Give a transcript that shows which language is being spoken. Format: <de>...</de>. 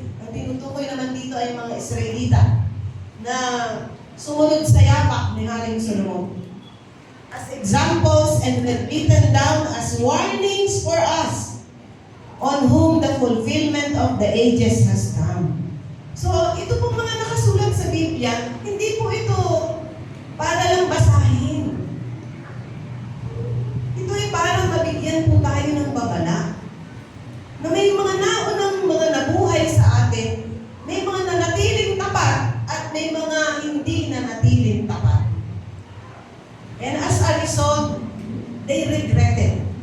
<tl>Ang tinutukoy naman dito ay mga Israelita na sumunod sa yapak ni Haring Solomon</tl> <en>as examples and were written down as warnings for us, on whom the fulfillment of the ages has come.</en> <tl>So, ito pong mga nakasulat sa Biblia, hindi po ito para lang basahin. Ito ay para mabigyan po tayo ng babala. Na may mga naunang mga nabuhay sa atin, may mga nanatiling tapat, at may mga hindi nanatiling tapat.</tl> <en>And as a result, they regretted.</en>